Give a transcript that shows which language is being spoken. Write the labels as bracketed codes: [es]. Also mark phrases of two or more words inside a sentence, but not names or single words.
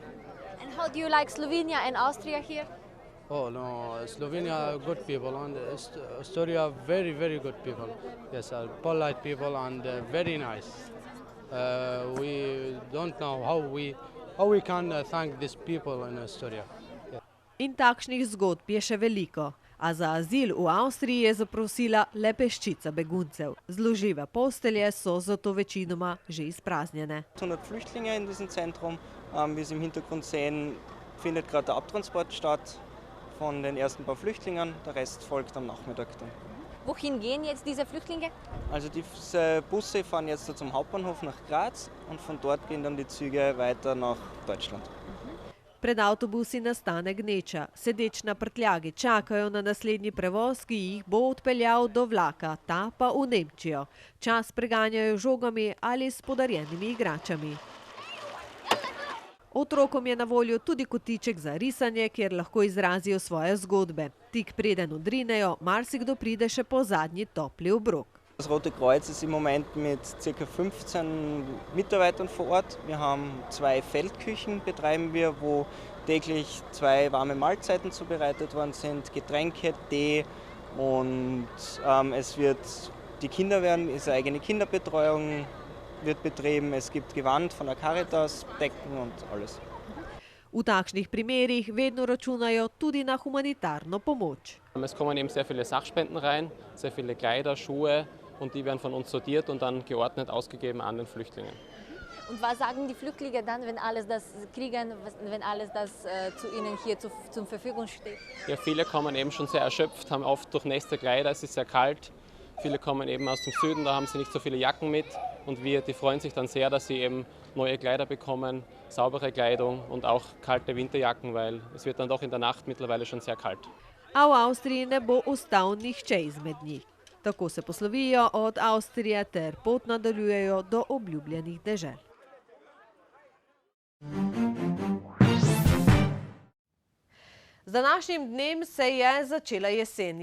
[en] And how do you like Slovenia and Austria here? Oh no, Slovenia are good people and Austria very, very good people. Yes, polite people and very nice. We don't know how we can thank these people in Austria. Yeah. [sl] In takšnih zgodb je še veliko. A za azil v Avstriji je zaprosila le peščica beguncev. Zložive postelje so zato večinoma že izpraznjene. [de] 100 Flüchtlinge in diesem Zentrum. Wie Sie im Hintergrund sehen, findet gerade der Abtransport statt von den ersten paar Flüchtlingen. Der Rest folgt am Nachmittag dann. Wohin gehen jetzt diese Flüchtlinge? Also diese Busse fahren jetzt zum Hauptbahnhof nach Graz und von dort gehen dann die Züge weiter nach Deutschland. [sl] Pred avtobusi nastane gneča. Sedeč na prtljagi čakajo na naslednji prevoz, ki jih bo odpeljal do vlaka, ta pa v Nemčijo. Čas preganjajo žogami ali s podarjenimi igračami. Otrokom je na voljo tudi kotiček za risanje, kjer lahko izrazijo svoje zgodbe. Tik preden odrinejo, marsikdo pride še po zadnji topli obrok. [de] Das Rote Kreuz ist im Moment mit ca. 15 Mitarbeitern vor Ort. Wir haben 2 Feldküchen, betreiben wir, wo täglich 2 warme Mahlzeiten zubereitet worden sind, Getränke, Tee und die Kinder ist eine eigene Kinderbetreuung wird betrieben. Es gibt Gewand von der Caritas, Decken und alles. [sl] V takšnih primerih vedno računajo tudi na humanitarno pomoč. [de] Es kommen eben sehr viele Sachspenden rein, sehr viele Kleider, Schuhe und die werden von uns sortiert und dann geordnet ausgegeben an den Flüchtlingen. Und was sagen die Flüchtlinge dann, wenn alles das kriegen, wenn alles das zu ihnen hier zur Verfügung steht? Ja, viele kommen eben schon sehr erschöpft, haben oft durchnässte Kleider, es ist sehr kalt. Viele kommen eben aus dem Süden, da haben sie nicht so viele Jacken mit und die freuen sich dann sehr, dass sie eben neue Kleider bekommen, saubere Kleidung und auch kalte Winterjacken, weil es wird dann doch in der Nacht mittlerweile schon sehr kalt. [sl] A v Avstriji ne bo ostal nihče izmed njih. Tako se poslovijo od Avstrije ter pot nadaljujejo do obljubljenih dežel. Z današnjim dnem se je začela jesen.